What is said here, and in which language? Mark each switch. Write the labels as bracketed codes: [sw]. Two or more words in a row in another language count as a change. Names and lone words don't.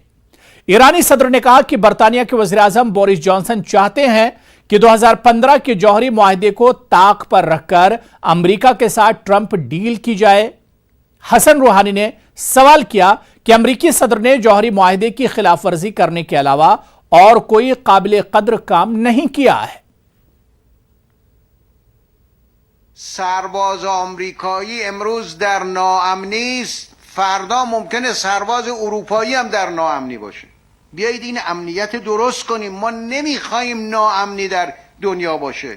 [ur] ایرانی صدر نے کہا کہ برطانیہ کے وزیر اعظم بورس جانسن چاہتے ہیں کہ 2015 کے جوہری معاہدے کو طاق پر رکھ کر امریکہ کے ساتھ ٹرمپ ڈیل کی جائے۔ حسن روحانی نے سوال کیا کہ امریکی صدر نے جوہری معاہدے کی خلاف ورزی کرنے کے علاوہ اور کوئی قابل قدر کام نہیں کیا ہے۔ [fa] سرباز آمریکایی امروز در ناامنی است، فردا ممکنه سرباز اروپایی هم در ناامنی باشه. بیایید این امنیت درست کنیم. ما نمیخوایم ناامنی در دنیا باشه.